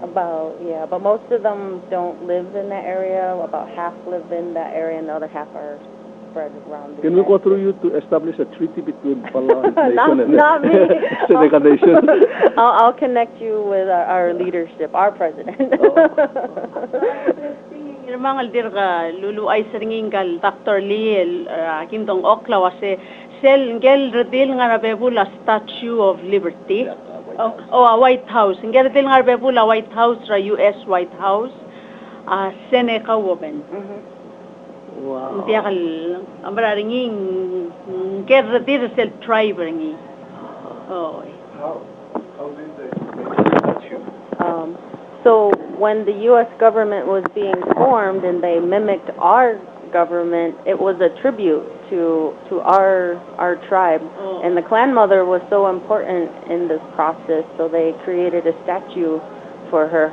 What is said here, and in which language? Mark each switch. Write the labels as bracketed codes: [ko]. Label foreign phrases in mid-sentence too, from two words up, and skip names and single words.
[en] About, yeah, but most of them don't live in that area. About half live in that area, and the other half are spread around. Can we go through you to establish a treaty between Palau Nation and not me. Seneca Nation? I'll connect you with our leadership, our president. [pau] Ngirmang aldir ka lulu ay seringin kal Dr. Lee kintong okla wase sel ngel redil nga bebula Statue of Liberty. A White House. Ngel redil nga bebula White House ra US White House. [en] Seneca woman. Wow. [pau] Dia kal ambra ringin ngel redil sel tribe ringi. [en] Oh. How did they make the statue? So when the U.S. government was being formed and they mimicked our government, it was a tribute to our tribe. And the clan mother was so important in this process, so they created a statue for her.